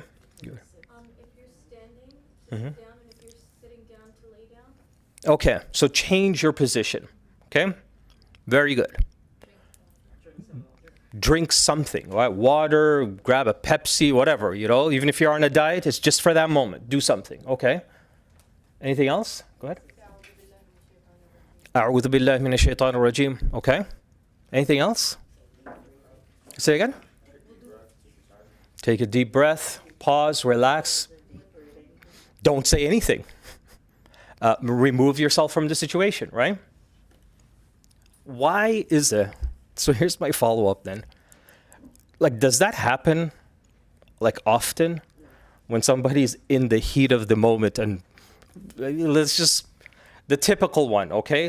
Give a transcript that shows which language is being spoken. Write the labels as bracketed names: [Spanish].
[English] If you're standing, to sit down, and if you're sitting down, to lay down. Okay, so change your position. Okay, very good. drink something, right? Water, grab a Pepsi, whatever, even if you're on a diet, it's just for that moment. Do something, okay? Anything else? Go ahead. [Arabic] أعوذ بالله من الشيطان الرجيم. [English] Okay. Anything else? Say again. Take a deep breath, pause, relax. Don't say anything. Remove yourself from the situation, right? Why is it? So here's my follow-up then. Like, does that happen, like, often when somebody's in the heat of the moment and let's just, the typical one, okay?